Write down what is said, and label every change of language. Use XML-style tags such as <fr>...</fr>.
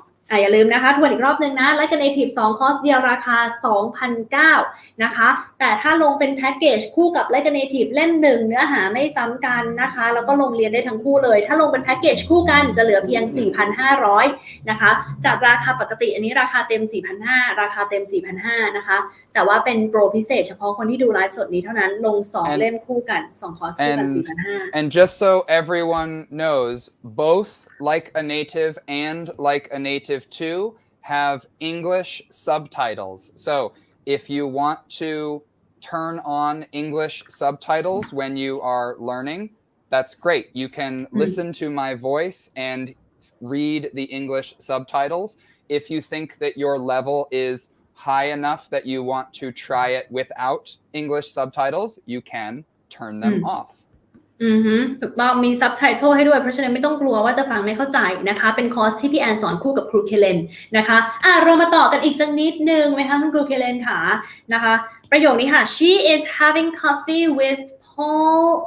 <th>อย่าลืมนะคะทวนอีกรอบนึงนะ Like a Native 2 คอร์สเดียวราคา 2,900 นะคะแต่ถ้าลงเป็นแพ็กเกจคู่กับ Like a Native เล่ม1เนื้อหาไม่ซ้ำกันนะคะแล้วก็ลงเรียนได้ทั้งคู่เลยถ้าลงเป็นแพ็กเกจคู่กันจะเหลือเพียง 4,500 นะคะจากราคาปกติอันนี้ราคาเต็ม 4,500 ราคาเต็ม 4,500 นะคะแต่ว่าเป็นโปรพิเศษเฉพาะคนที่ดูไลฟ์สดนี้เท่านั้นลง2เล่มคู่กัน2คอร์สคู่กัน 4,500</th> <en>and just so everyone knows both Like a Native and Like a Native 2 have English subtitles. So if you want to turn on English subtitles when you are learning, that's great. You can listen to my voice and read the English subtitles. If you think that your level is high enough that you want to try it without English subtitles, you can turn them off.</en> <th>ถูกต้องมีซับไตเติลให้ด้วยเพราะฉะนั้นไม่ต้องกลัวว่าจะฟังไม่เข้าใจนะคะเป็นคอร์สที่พี่แอนสอนคู่กับครูเคเลนนะคะเรามาต่อกันอีกสักนิดนึงไหมคะคุณครูเคเลนค่ะนะคะประโยคนี้ค่ะ</th> <en>she is having coffee with Paul</en>